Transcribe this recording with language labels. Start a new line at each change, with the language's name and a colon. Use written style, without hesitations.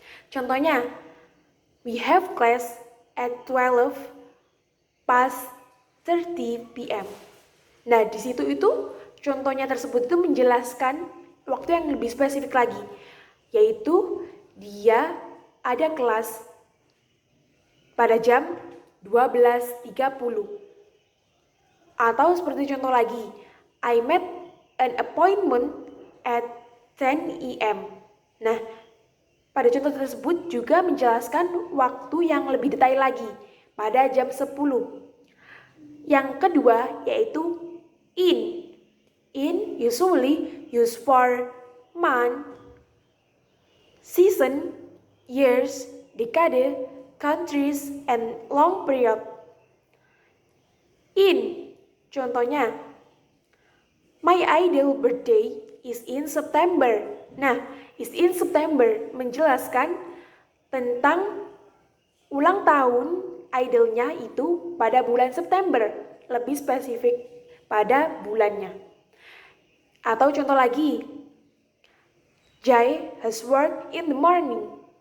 Indonesian: Contohnya,
English: we have class at 12 past 30 p.m.
Indonesian: Nah, di situ itu contohnya tersebut itu menjelaskan waktu yang lebih spesifik lagi, yaitu dia ada kelas pada jam 12.30. Atau seperti contoh lagi,
English: I met an appointment at 10 a.m.
Indonesian: Nah, pada contoh tersebut juga menjelaskan waktu yang lebih detail lagi pada jam 10. Yang kedua yaitu in.
English: In usually used for month, season, years, decade, countries, and long period. In,
Indonesian: contohnya,
English: my ideal birthday is in September.
Indonesian: Nah,
English: is in September
Indonesian: menjelaskan tentang ulang tahun idealnya itu pada bulan September, lebih spesifik pada bulannya.
English: Atau contoh lagi, Jai has worked in the morning.